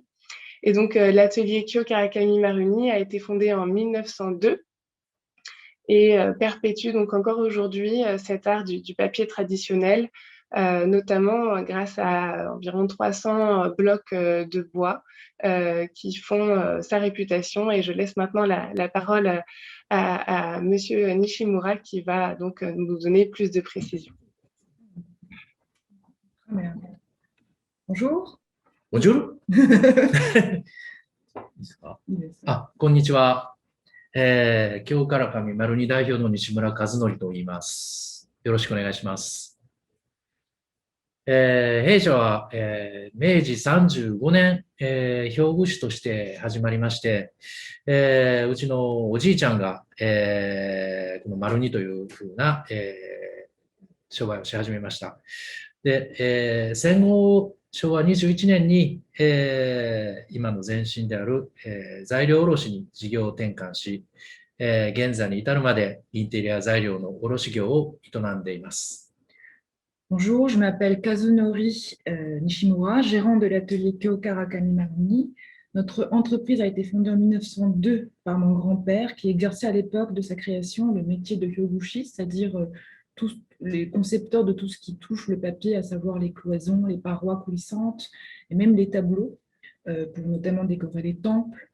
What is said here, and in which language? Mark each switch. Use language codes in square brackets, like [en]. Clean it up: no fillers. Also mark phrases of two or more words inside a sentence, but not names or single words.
[fr] Et donc, l'atelier Kyo Karakami Marumi a été fondé en 1902 et perpétue donc encore aujourd'hui cet art du papier traditionnel, notamment grâce à environ 300 blocs de bois qui font sa réputation. Et je laisse maintenant la parole à Monsieur Nishimura qui va donc nous donner plus de précisions. Bonjour. Bonjour. [ja] あ、こんにちは。京唐上丸二代表の西村和則と言います。よろしくお願いします。弊社は、明治35年、表具師として始まりまして、うちのおじいちゃんが、この丸二というふうな、商売をし始めました。で、戦後、昭和21年に、今の前身である、材料卸に事業を転換し、現在に至るまでインテリア材料の卸業を営んでいます。 [fr] Bonjour, je m'appelle Kazunori Nishimura, gérant de l'atelier Kyo Karakami Maruni. Notre entreprise a été fondée en 1902 par mon grand-père qui exerçait à l'époque de sa création le métier de hyoguchi, c'est-à-dire tous les concepteurs de tout ce qui touche le papier, à savoir les cloisons, les parois coulissantes et même les tableaux, pour notamment décorer les temples.